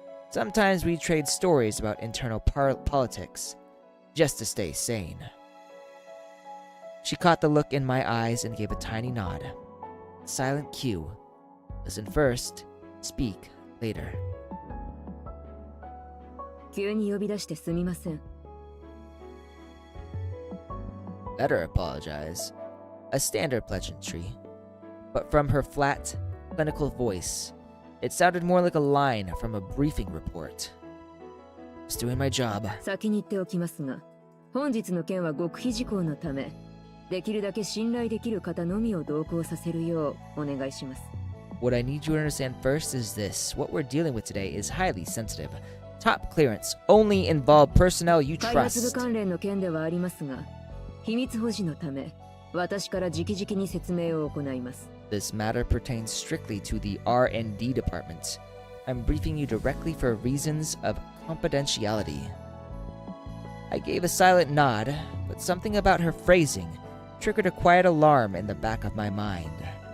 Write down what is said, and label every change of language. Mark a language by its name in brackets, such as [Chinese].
[English] Sometimes we trade stories about internal politics, just to stay sane. She caught the look in my eyes and gave a tiny nod. Silent cue. Listen first, speak later. [Japanese] 急に呼び出してすみません [English] Better apologize. A standard pleasantry. But from her flat, clinical voice, it sounded more like a line from a briefing report. Just doing my job. [Japanese] 先に言っておきますが本日の件は極秘事項のためできるだけ信頼できる方のみを同行させるようお願いします [English] What I need you to understand first is this. What we're dealing with today is highly sensitive. Top clearance only involve personnel you [Japanese] 開発部 [English] trust. [Japanese] 関連の件ではありますが秘密保持のため私から直々に説明を行います [English] This matter pertains strictly to the R&D department. I'm briefing you directly for reasons of confidentiality. I gave a silent nod, but something about her phrasing triggered a quiet alarm in the back of my mind.